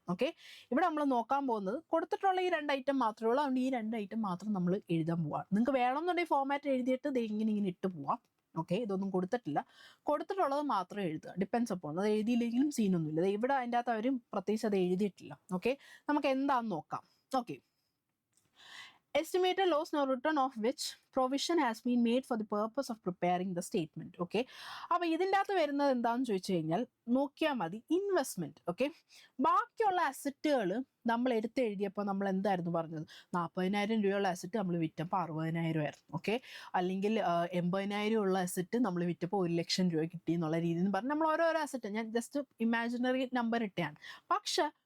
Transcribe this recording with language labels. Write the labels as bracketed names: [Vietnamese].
[Malayalam] Okay, ഇവിടെ നമ്മൾ നോക്കാൻ പോകുന്നത് കൊടുത്തിട്ടുള്ള ഈ 2 ഐറ്റം മാത്രമേ ഉള്ളൂ. അതുകൊണ്ട് ഈ 2 ഐറ്റം മാത്രം നമ്മൾ എഴുതാൻ പോവാം. നിങ്ങൾക്ക് വേണമെന്നുണ്ടെങ്കിൽ ഫോമാറ്റ് എഴുതിയിട്ട് ഇത് ഇങ്ങനെ ഇട്ട് പോവാം. ഓക്കെ, ഇതൊന്നും കൊടുത്തിട്ടില്ല, കൊടുത്തിട്ടുള്ളത് മാത്രം എഴുതുക, ഡിപ്പെൻസ് അപ്പോൾ. അത് എഴുതിയില്ലെങ്കിലും സീനൊന്നുമില്ല. ഇവിടെ അതിൻ്റെ അകത്ത് അവർ പ്രത്യേകിച്ച് അത് എഴുതിയിട്ടില്ല. ഓക്കെ, നമുക്ക് എന്താണെന്ന് നോക്കാം. [English] Okay, estimated loss now return of which provision has been made for the purpose of preparing the statement. [Malayalam] Okay, അപ്പോൾ ഇതിൻ്റെ അകത്ത് വരുന്നത് എന്താണെന്ന് ചോദിച്ചു കഴിഞ്ഞാൽ നോക്കിയാൽ മതി, ഇൻവെസ്റ്റ്മെൻറ്റ്. ഓക്കെ, ബാക്കിയുള്ള അസറ്റുകൾ നമ്മൾ എഴുതിയപ്പോൾ നമ്മൾ എന്തായിരുന്നു പറഞ്ഞത്, 40,000 രൂപയുള്ള അസറ്റ് നമ്മൾ വിറ്റപ്പോൾ 60,000 ആയിരുന്നു. ഓക്കെ, അല്ലെങ്കിൽ 80,000 ഉള്ള അസറ്റ് നമ്മൾ വിറ്റപ്പോൾ 1,00,000 രൂപ കിട്ടി എന്നുള്ള രീതിയിൽ പറഞ്ഞ് നമ്മൾ ഓരോരോ അസറ്റ്, ഞാൻ ജസ്റ്റ് ഇമാജിനറി നമ്പർ ഇട്ടാണ്. പക്ഷെ